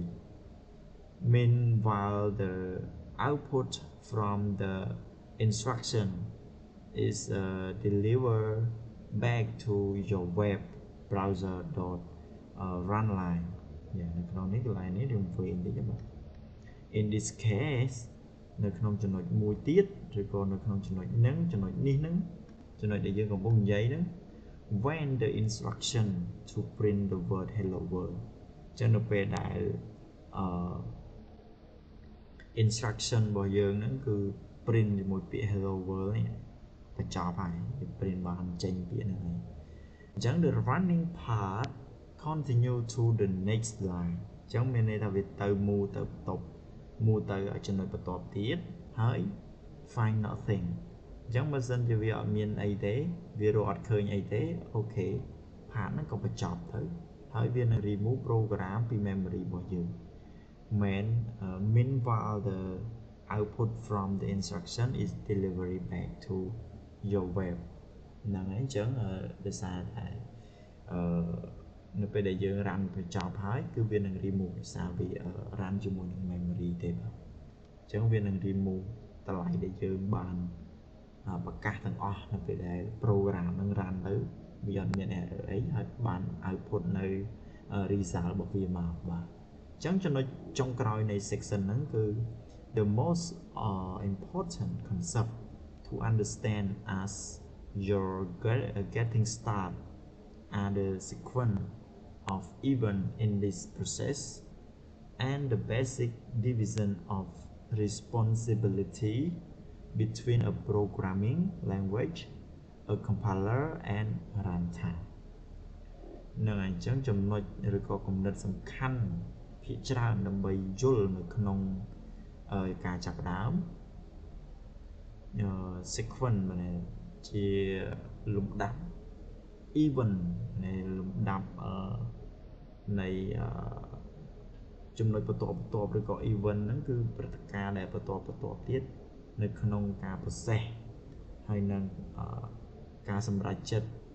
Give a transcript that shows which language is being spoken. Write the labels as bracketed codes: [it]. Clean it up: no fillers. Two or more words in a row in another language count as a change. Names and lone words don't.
[en] Meanwhile, the output from the instruction is delivered back to your web browser run line. Yeah, [km] នៅក្នុងនេះកន្លែងនេះខ្ញុំធ្វើបន្តិចបាទ [en] In this case [km] នៅក្នុងចំណុចមួយទៀតឬក៏នៅក្នុងចំណុចហ្នឹងចំណុចនេះហ្នឹងចំណុចដែលយើងកំពុងនិយាយហ្នឹង [en] when the instruction to print the word hello world [km] ចឹងនៅពេលដែល instruction របស់យើងហ្នឹងគឺ print ជាមួយពាក្យ [en] hello world [km] នេះ បញ្ចប់ហើយវា print បានចេញពាក្យហ្នឹងហើយអញ្ចឹង [en] the running part continue to the next line [km] អញ្ចឹងមានន័យថាវាទៅ move ទៅបន្ទប់ move ទៅចំណុចបន្ទាប់ទៀតហើយ [en] find nothing [km] អញ្ចឹងបើសិនជាវាអត់មានអីទេវារកអ ត់ឃើញអីទេអូខេ part ហ្នឹងក៏បញ្ចប់ទៅហើយវានឹង [en] remove program [km] ពី memory របស់យើង [en] meanwhile the output from the instruction is delivered back to your web [km] ហ្នឹងហើយអញ្ចឹ ងដោយសារតែនៅពេលដែលយើង run បញ្ចប់ហើយគឺវានឹង remove ដោយសារវា run ជាមួយនឹង memory ទេបាទ អញ្ចឹងវានឹង remove តម្លៃដែលយើងបានប្រកាសទាំងអស់នៅពេលដែល program នឹង run ទៅវាអត់មាន error អីហើយបាន output នៅ result របស់វា មកបាទអញ្ចឹងចំណុចចុងក្រោយនៃ [en] section [km] ហ្នឹងគឺ [en] the most important concept to understand as you're getting started are the sequence of events in this process and the basic division of responsibility between a programming language, a compiler, and runtime. [km] នឹងអញ្ចឹងចំណុចឬក៏គំនិតសំខាន់ភាគច្រើនដើម្បីយល់នៅក្នុងការចាប់ផ្ដើមsequence ជាលំដាប់ event នៃលំដាប់នៃចំណុចបន្ទាប់ឬក៏ event ហ្នឹងគឺព្រឹត្តិការណ៍ដែលបន្ទាប់ទៀតនៅក្នុងការ process ហើយនឹងការសម្រេចចិត្ត